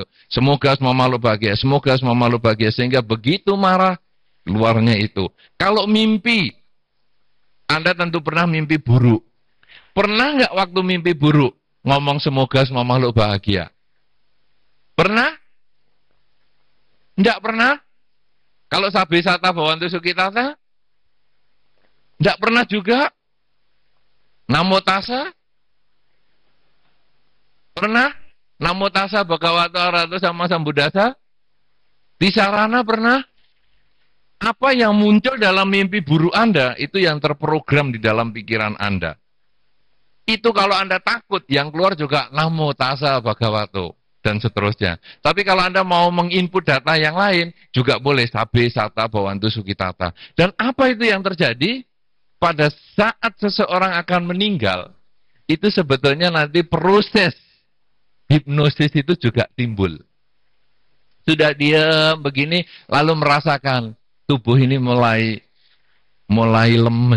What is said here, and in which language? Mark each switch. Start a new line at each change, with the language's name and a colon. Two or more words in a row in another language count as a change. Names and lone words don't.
Indonesian: Semoga semua makhluk bahagia, semoga semua makhluk bahagia. Sehingga begitu marah, keluarnya itu. Kalau mimpi, Anda tentu pernah mimpi buruk. Pernah nggak waktu mimpi buruk ngomong semoga semua makhluk bahagia? Pernah? Nggak pernah?
Pali: Kalau sabi sata bawantu sukitata?
Indonesian: Nggak pernah juga?
Pali: Namo tassa? Pernah? Namo tassa bhagavato arahato sama sambuddhassa?
Indonesian: Tisarana pernah? Apa yang muncul dalam mimpi buruk Anda, itu yang terprogram di dalam pikiran Anda. Itu kalau Anda takut, yang keluar juga
Pali: namo tassa bhagavato,
Indonesian: dan seterusnya. Tapi kalau Anda mau menginput data yang lain, juga boleh
Pali: sabe sata bawantu sukitata.
Indonesian: Dan apa itu yang terjadi? Pada saat seseorang akan meninggal, itu sebetulnya nanti proses hipnosis itu juga timbul. Sudah diam begini, lalu merasakan tubuh ini mulai lemes.